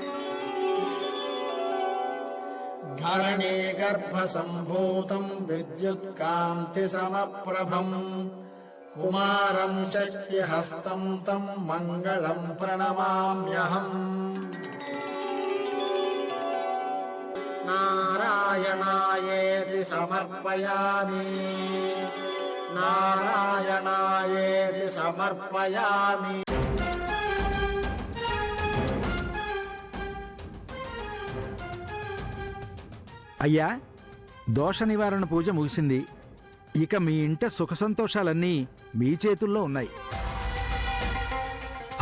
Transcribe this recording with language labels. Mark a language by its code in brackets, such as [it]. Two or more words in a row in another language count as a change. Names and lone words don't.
[sa] धरणे गर्भसम्भूतं विद्युत्कान्तिसमप्रभम् कुमारं शक्तिहस्तं तं मङ्गलं प्रणमाम्यहम् नारायणायेति समर्पयामि नारायणायेति समर्पयामि। [te] అయ్యా, దోష నివారణ పూజ ముగిసింది. ఇక మీ ఇంట సుఖ సంతోషాలన్నీ మీ చేతుల్లో ఉన్నాయి.